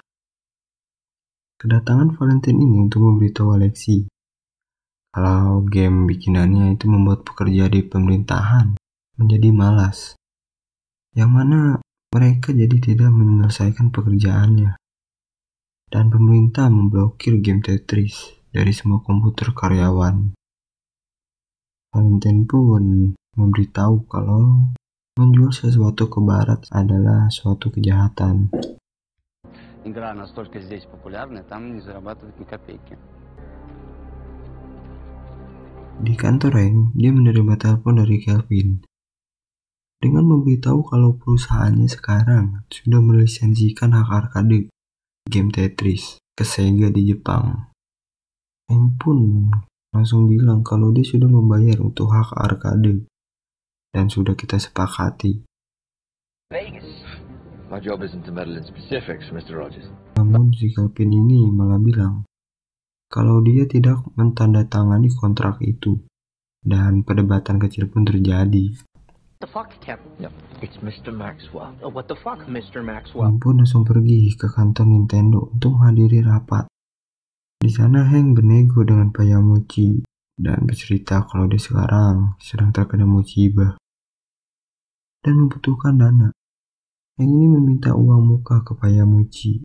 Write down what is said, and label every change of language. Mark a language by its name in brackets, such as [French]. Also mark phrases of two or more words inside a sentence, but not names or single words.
[Indonesian] Kedatangan Valentin ini untuk memberitahu Alexei kalau game bikinannya itu membuat pekerja di pemerintahan menjadi malas, yang mana mereka jadi tidak menyelesaikan pekerjaannya, dan pemerintah memblokir game Tetris dari semua komputer karyawan. Valentin pun memberitahu kalau menjual sesuatu ke barat adalah suatu kejahatan. [Russian] Игра настолько здесь популярна, там не зарабатывают ни копейки. [Indonesian] Di kantor Hank, dia menerima telepon dari Kelvin dengan memberitahu kalau perusahaannya sekarang sudah melisensikan hak [English] arcade game [Indonesian] Tetris ke Sega di Jepang. Hank pun langsung bilang kalau dia sudah membayar untuk hak arcade dan sudah kita sepakati. Vegas. [English] My job isn't to meddle in specifics, Mr. Rogers. [Indonesian] Namun si Kelvin ini malah bilang kalau dia tidak mentandatangani kontrak itu, dan perdebatan kecil pun terjadi. [English] What the fuck, Captain? Yep, it's Mr. Maxwell. What the fuck, Mr. Maxwell? [Indonesian] Hank pun langsung pergi ke kantor Nintendo untuk menghadiri rapat. Di sana Hank bernego dengan Pak Yamauchi dan bercerita kalau dia sekarang sedang terkena musibah dan membutuhkan dana. Hank ini meminta uang muka ke Pak Yamauchi.